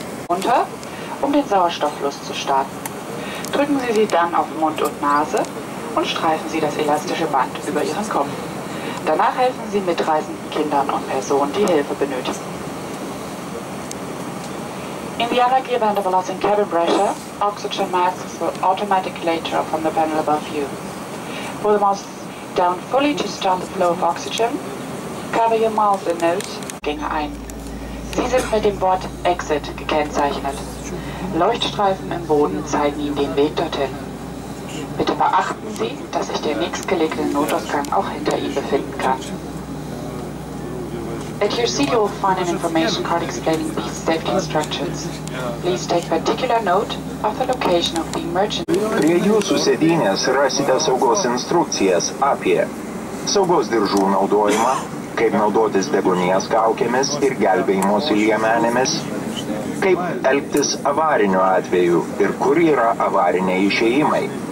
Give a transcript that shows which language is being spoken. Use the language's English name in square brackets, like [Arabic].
[German] Runter, um den Sauerstofffluss zu starten. Drücken Sie sie dann auf Mund und Nase und streifen Sie das elastische Band über Ihren Kopf. Danach helfen Sie mitreisenden Kindern und Personen, die Hilfe benötigen. [English] In the unlikely event of a loss in cabin pressure, oxygen masks will automatically drop from the panel above you. Pull the mask down fully to start the flow of oxygen. Cover your mouth and nose. [German] Gänge ein. Sie sind mit dem Wort Exit gekennzeichnet. Leuchtstreifen im Boden zeigen Ihnen den Weg dorthin. Bitte beachten Sie, dass sich der nächstgelegene Notausgang auch hinter Ihnen befinden kann. [English] At your seat you will find an information card explaining these safety instructions. Please take particular note of the location of the emergency. [Lithuanian] Prie jūsų sėdynės rasite saugos instrukcijas apie saugos diržų naudojimą, kaip naudotis deguonies kaukėmis ir gelbėjimosi liemenėmis, kaip elgtis avariniu atveju ir kur yra avariniai išėjimai.